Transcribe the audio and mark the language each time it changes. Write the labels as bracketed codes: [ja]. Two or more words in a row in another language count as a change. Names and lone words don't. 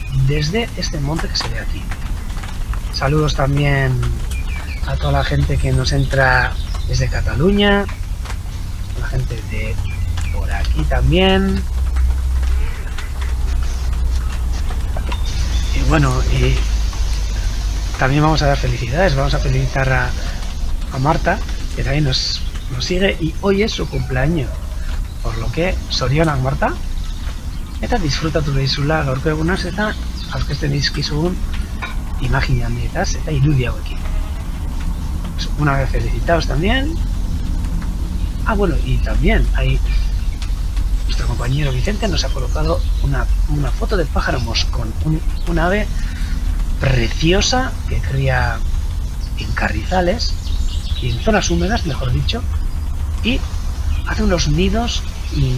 [es] Desde este monte que se ve aquí. Saludos también a toda la gente que nos entra desde Cataluña, la gente de por aquí también. Y bueno, y también vamos a dar felicidades, vamos a felicitar a Marta, que también nos sigue, y hoy es su cumpleaños. Por lo que, [eu] sorionak Marta, eta disfrutatu behizula gaurko egunaz, eta aurkezten dizkizugun imagine handietaz eta irudi hauekin. [es] Pues una vez felicitados también. Ah, bueno, y también hay nuestro compañero Vicente nos ha colocado una foto del pájaro moscón, un ave preciosa que cría en carrizales y en zonas húmedas, mejor dicho, y hace unos nidos increíbles.